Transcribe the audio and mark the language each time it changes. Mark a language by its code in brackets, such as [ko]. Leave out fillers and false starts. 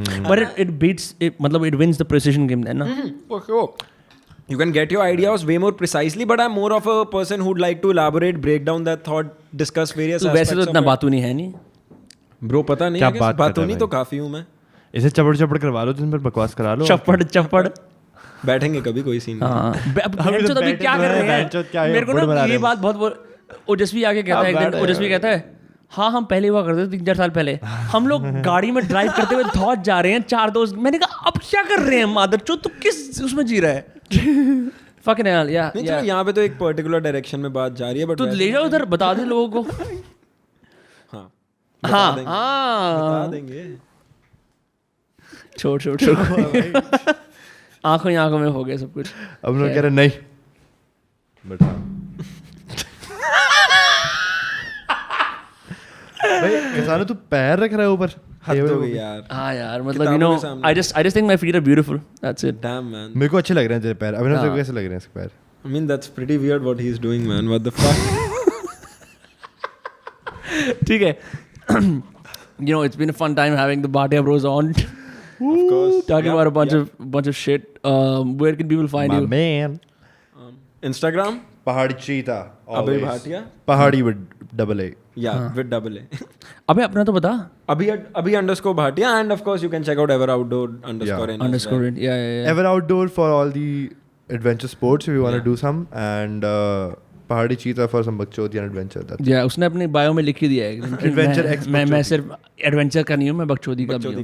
[en] But it beats... [hi] मतलब [en] it wins the precision game then, na? For sure. You can get your ideas way more precisely, but I'm more of a person who'd like to elaborate, break down that thought, discuss various [hi] तो [en] aspects [hi] वैसे तो इतना बातू नहीं है नहीं. Bro, पता नहीं क्या है बात कि बातों करता नहीं है तो भाई? काफी हूँ मैं. इसे चपड़ करवा लो, तुम पर बकवास करा लो. चप्पड़. बैठेंगे कभी कोई सीन नहीं. तो अभी क्या कर रहे हैं? मेरे को ना ये बात बहुत ओजस्वी आके कहता है एक दिन. ओजस्वी कहता है हाँ हम पहले हुआ करते थे 3-4 साल पहले. हम लोग गाड़ी में ड्राइव करते हुए धौत जा रहे हैं 4 दोस्त. मैंने कहा अब क्या कर रहे हैं मादर चो, तू किस उसमें जी रहा है? [en] Fucking hell, yeah. [hi] नहीं चलो यहाँ पे तो एक पर्टिकुलर डायरेक्शन में बात जा रही है, [en] but [hi] तू ले जाओ उधर, बता दे लोगों को. हाँ बता देंगे. छोड़. आंखों में हो गया सब कुछ. अब लोग कह रहे नहीं. बट भाई किसानो तू पैर रख रहा है ऊपर. हद हो गई यार. हाँ यार मतलब [en] you know I just think my feet are beautiful. That's it. Damn man. [hi] मेरे को अच्छे लग रहे हैं तेरे पैर. अभिनव तेरे को कैसे लग रहे हैं इसके पैर? [en] I mean that's pretty weird what he's doing, man. What the fuck? [hi] ठीक है. [en] You know it's been a fun time having the Bhatia Bros on. Of course. Talking about a bunch of shit. Where can people find My you? man. Instagram. [hi] पहाड़ी चीता. Abhay Bhatia. [en] Pahadi with double A. Yeah, with double A. [hi] अबे अपना तो बता. [en] Abhi underscore Bhatia, and of course you can check out Ever Outdoor underscore in as Underscore well. it. Yeah. Ever Outdoor for all the adventure sports if you want to do some, and Pahadi Cheeta for some [hi] बकचोदी [en] and adventure. [hi] Yeah, उसने अपने bio में लिख ही दिया है कि [en] Adventure [hi] मैं सिर्फ एडवेंचर का नहीं हूँ, मैं बकचोदी का भी हूँ.